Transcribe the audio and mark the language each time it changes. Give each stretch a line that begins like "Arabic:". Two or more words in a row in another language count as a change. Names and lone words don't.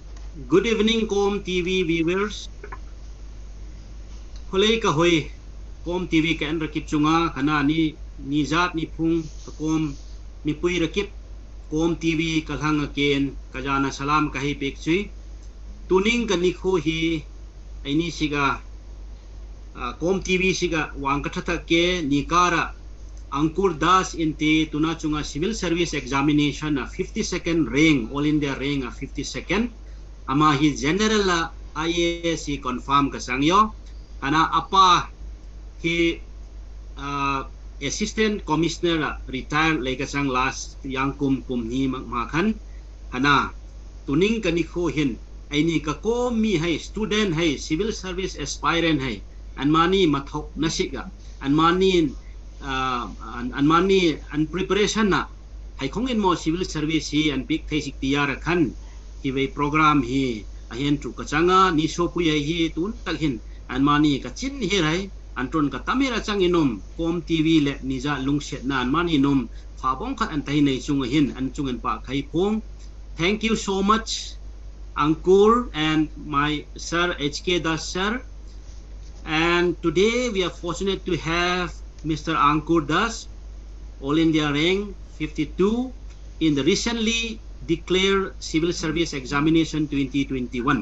English: Good evening, Kom TV viewers.
Kom (India): Holei ka hoi Kom TV kan rakip chunga kana ni nizat ni phung ka Kom mi pui rakip Kom TV kalhang ken kajana salam kahi pekchui tuning ka nikho hi aini siga Kom TV siga wangkathata ke nikara Ankur Das inte tuna chunga
English: Civil Service examination 52nd rank all India rank 52nd
Kom (India): ama hi
English: general IAS confirm
Kom (India): kasangyo ana apa hi
English: assistant commissioner retired
Kom (India): laikasang last yang kum ni makhan ana tuning kanikho hin aini ka komi hai student hai
English: civil service aspirant
Kom (India): hai anmani mathok nasiga anmani an preparation na hai khongin mo
English: civil service
Kom (India): hi an big thai sik tiar khan hi ve program hi ahen tu kachanga ni so pu hi tun takhin an mani ka chin hi rai antron ka tamira chang inom Kom TV le niza lungset na an mani nom phabong khat an tai nei chung hin an chung an pa khai phong.
English: Thank you so much Ankur and my sir HK Das sir, and today we are fortunate to have Mr. Ankur Das, All India rank 52 in the recently declared Civil Service Examination 2021.